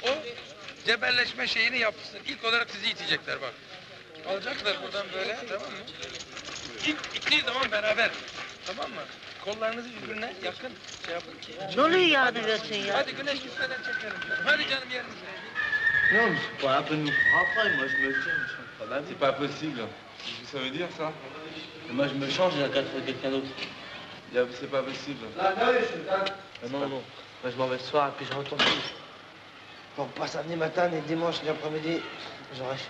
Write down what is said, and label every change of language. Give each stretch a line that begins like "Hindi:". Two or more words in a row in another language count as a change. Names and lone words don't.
Turkish: O cebelleşme şeyini yapsın. İlk olarak sizi itecekler bak. Alacaklar buradan böyle. Tamam mı? İlk ittiği zaman beraber. Tamam mı? Kollarınızı birbirine yakın şey yapın ki. Ne oluyor yani versin ya? Hadi güneş gitmeden çekelim. Hadi canım yerinize.
French: Non, mais c'est pas un peu nous frapper, moi je me tiens, je suis pas mal. C'est pas possible. Qu'est-ce que ça veut dire, ça? Moi je me change et je regarde quelqu'un d'autre. C'est pas possible. Non, non. Moi je m'en vais le soir et puis je retourne plus. Bon, pas samedi matin, ni dimanche, ni après-midi.